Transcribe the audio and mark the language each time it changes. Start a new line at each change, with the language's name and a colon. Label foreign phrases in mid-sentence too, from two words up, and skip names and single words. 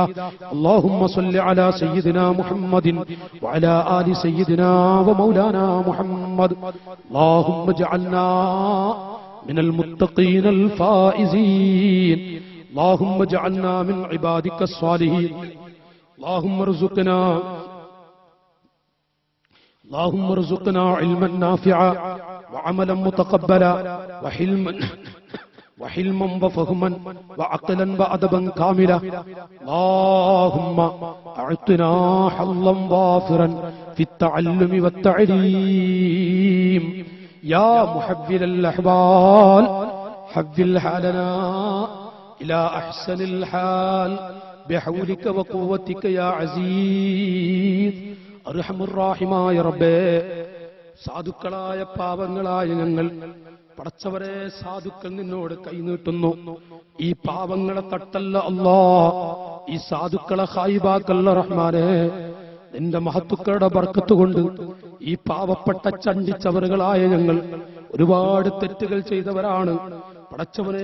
Arabic: اللهم صل على سيدنا محمد وعلى آل سيدنا ومولانا محمد. اللهم اجعلنا من المتقين الفائزين. اللهم اجعلنا من عبادك الصالحين. اللهم ارزقنا اللهم ارزقنا علما نافعا وعملا متقبلا وحلما وفهما وعقلا وأدبا كاملا. اللهم أعطنا حظا وافرا في التعلم والتعليم. يا محول الأحوال حول حالنا إلى أحسن الحال بحولك وقوتك يا عزيز.
Malayalam: അർഹമുർറാഹിമായ റബ്ബേ, സാധുക്കളായ പാവങ്ങളായ ഞങ്ങൾ പടച്ചവരെ സാധുക്കൾ നിന്നോട് കൈനീട്ടുന്നു. ഈ പാവങ്ങളെ തട്ടല്ല അല്ലാ, ഈ സാധുക്കളെ ഖായിബാക്കല്ല റഹ്മാനെ. നിന്റെ മഹത്തുക്കളുടെ ബർക്കത്ത് കൊണ്ട് ഈ പാവപ്പെട്ട ചണ്ടിച്ചവറുകളായ ഞങ്ങൾ ഒരുപാട് തെറ്റുകൾ ചെയ്തവരാണ് പടച്ചവനെ.